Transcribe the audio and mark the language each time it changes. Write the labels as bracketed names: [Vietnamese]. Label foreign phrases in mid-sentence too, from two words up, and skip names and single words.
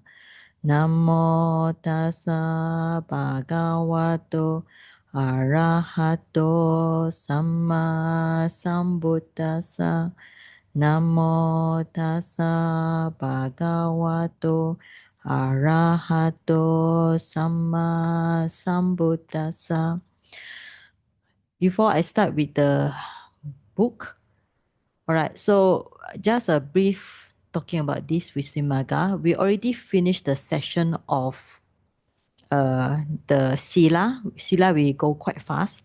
[Pali] Namo tassa bhagavato arahato samma sambuddhassa. Namo tassa bhagavato arahato samma sambuddhassa. [English] Before I start with the book, all right, so just a brief talking about this Visuddhimagga. We already finished the session of the Sila. Sila, we go quite fast.